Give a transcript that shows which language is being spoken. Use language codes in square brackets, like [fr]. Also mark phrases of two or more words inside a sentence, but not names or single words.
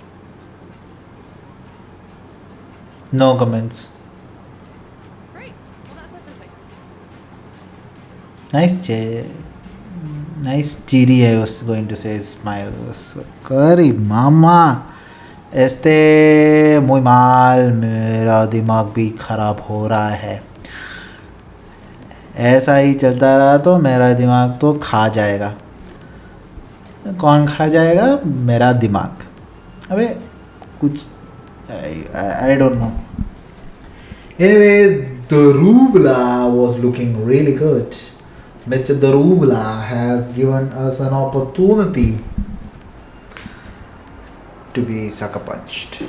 [en] No comments. Great. Well, that's everything. Nice cheery, I was going to say, smile. Curry, mama. [es] muy mal, [hi] मेरा दिमाग भी खराब हो रहा है. ऐसा ही चलता रहा तो मेरा दिमाग तो खा जाएगा. कौन खा जाएगा? मेरा दिमाग. अबे कुछ [en] I don't know. Anyways, Darubla was looking really good. Mr. Darubla has given us an opportunity to be sucker punched.